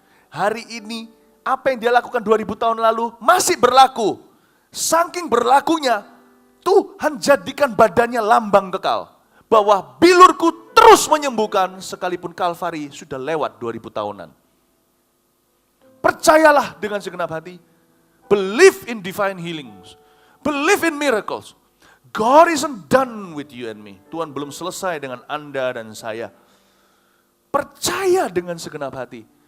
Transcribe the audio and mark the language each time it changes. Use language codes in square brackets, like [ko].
[id] Hari ini, apa yang dia lakukan 2000 tahun lalu masih berlaku. Saking berlakunya, Tuhan jadikan badannya lambang kekal. Bahwa bilurku terus menyembuhkan sekalipun Kalvari sudah lewat 2000 tahunan. Percayalah dengan segenap hati. [en] Believe in divine healings. Believe in miracles. God isn't done with you and me. [id] Tuhan belum selesai dengan Anda dan saya. Percaya dengan segenap hati.